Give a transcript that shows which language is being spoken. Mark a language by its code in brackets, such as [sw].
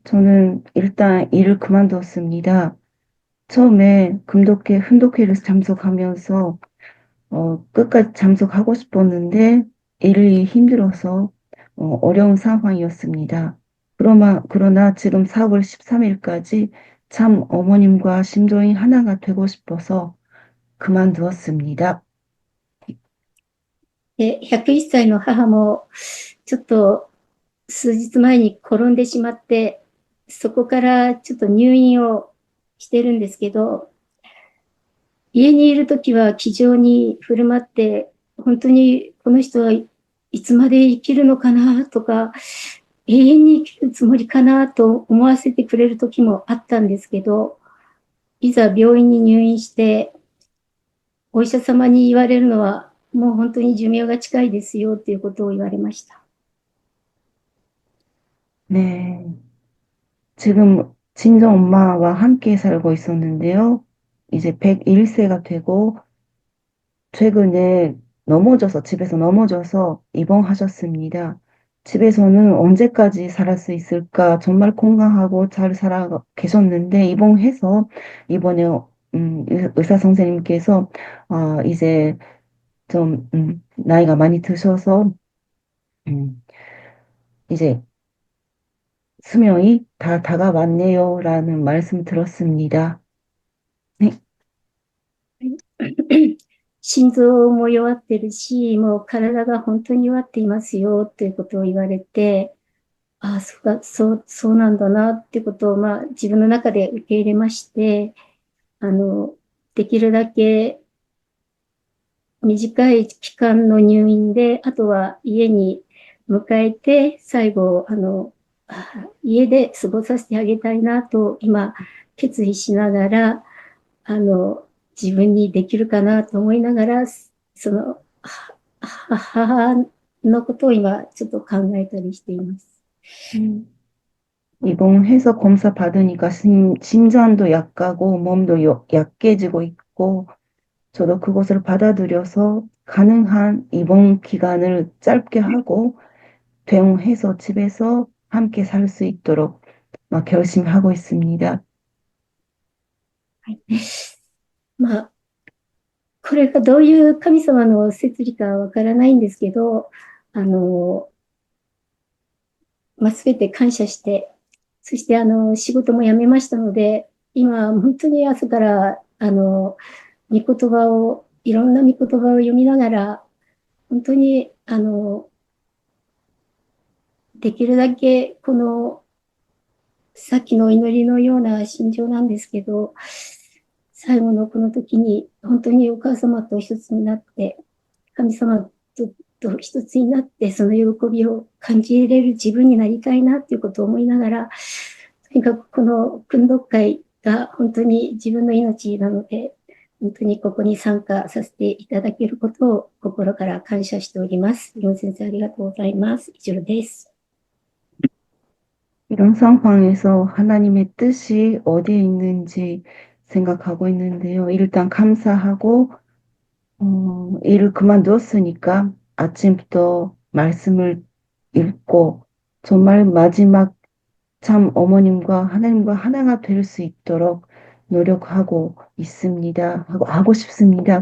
[ko] 저는 일단 일을 그만뒀습니다. 처음에 훈독회를 참석하면서 끝까지 참석하고 싶었는데 일이 힘들어서 어려운 상황이었습니다. 그러나 지금 4월 13일까지 참 어머님과 심정이 하나가 되고 싶어서 그만두었습니다. [ja] 101歳の母もちょっと数日前に転んでしまって、そこからちょっと入院をしてるんですけど、家にいるときは気丈に振る舞って、本当にこの人はいつまで生きるのかなとか、永遠に生きるつもりかなと思わせてくれる時もあったんですけど、いざ病院に入院して、お医者様に言われるのは、もう本当に寿命が近いですよっていうことを言われました。 [ko] 네. 지금 친정 엄마와 함께 살고 있었는데요. 이제 101세가 되고 최근에 집에서 넘어져서 입원하셨습니다. 집에서는 언제까지 살아 수 있을까 정말 건강하고 잘 살아 계셨는데 입원해서 이번에 의사 선생님께서 이제 좀 나이가 많이 드셔서 음, 이제 수명이 다 다가왔네요라는 말씀 들었습니다. 네. [ja] 心臓も弱ってるし、もう体が本当に弱っていますよということを言われて、ああ、そうなんだなってことを、自分の中で受け入れまして、できるだけ短い期間の入院で、あとは家に迎えて、最後、家で過ごさせてあげたいなと、今、決意しながら、自分にできるかなと思いながら、母のことを今、ちょっと考えたりしています。 [ko] 입원해서 검사 받으니까 심장도 약하고 몸도 약해지고 있고 저도 그것을 받아들여서 가능한 입원 기간을 짧게 하고 퇴원해서 집에서 함께 살 수 있도록 막 결심하고 있습니다. [ja] これがどういう神様の摂理かわからないんですけど、すべて感謝して、そして仕事も辞めましたので、今本当に朝から御言葉を、いろんな御言葉を読みながら、本当にできるだけこのさっきの祈りのような心情なんですけど、最後のこの時に本当にお母様と一つになって、神様と一つになって、その喜びを感じれる自分になりたいなっていうことを思いながら、とにかくこの訓読会が本当に自分の命なので、本当にここに参加させていただけることを心から感謝しております。ヨン先生ありがとうございます。以上です。 [ko] 이런 상황에서 하나님의 뜻이 어디에 있는지 생각하고 있는데요. 일단 감사하고 일을 그만두었으니까 아침부터 말씀을 읽고 정말 마지막 참 어머님과 하나님과 하나가 될 수 있도록 노력하고 있습니다. 하고 싶습니다.